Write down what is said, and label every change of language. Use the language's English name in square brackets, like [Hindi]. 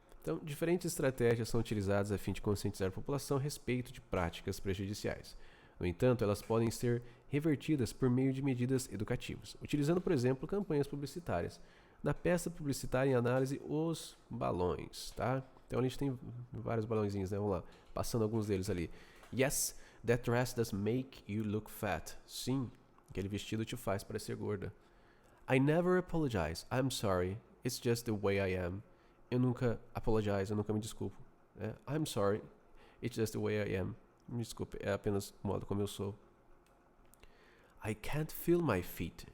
[Portuguese] Então, diferentes estratégias são utilizadas a fim de conscientizar a população a respeito de práticas prejudiciais. No entanto, elas podem ser revertidas por meio de medidas educativas, utilizando, por exemplo, campanhas publicitárias. Na peça publicitária em análise, os balões, tá? Então, a gente tem vários balãozinhos, né? Vamos lá, passando alguns deles ali. [English] Yes, that dress does make you look fat. [Portuguese] Sim, aquele vestido te faz parecer gorda. [English] I never apologize. I'm sorry. It's just the way I am. [Portuguese] Eu nunca eu nunca me desculpo. [English] I'm sorry. It's just the way I am. [Portuguese] Me desculpe, é apenas o modo como eu sou. [English] I can't feel my feet.